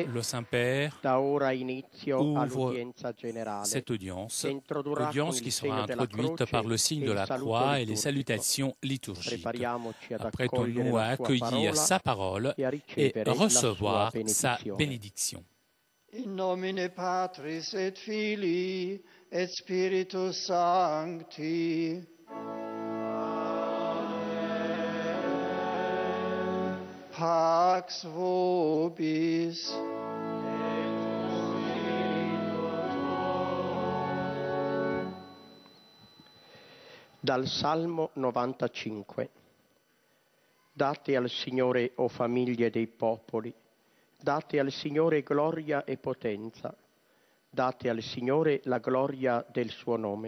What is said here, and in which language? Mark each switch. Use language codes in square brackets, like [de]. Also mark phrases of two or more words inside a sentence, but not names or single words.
[fr] Le Saint-Père [it] da ora inizio [fr] ouvre [it] all'udienza generale, [fr] cette audience, [it] che introdurrà [fr] audience [it] con [fr] qui [it] il [fr] sera [it] segno della [fr] introduite [it] croce [fr] par le signe [it] e [fr] de [it] il [fr] la [it] saluto [fr] croix et les [it] liturgico. [fr] salutations liturgiques. [it] Prepariamoci ad accogliere [fr] Apprêtons-nous à [it] la sua [fr] accueillir [it] parola [fr] sa parole [it] e a [fr] et [it] ricevere la sua [fr] recevoir sa [it] benedizione. [fr] bénédiction. [la] In nomine Patris et Filii et Spiritus Sancti. Pax vobis. [it] Dal Salmo 95. Date al Signore, o famiglie dei popoli, date al Signore gloria e potenza, date al Signore la gloria del suo nome.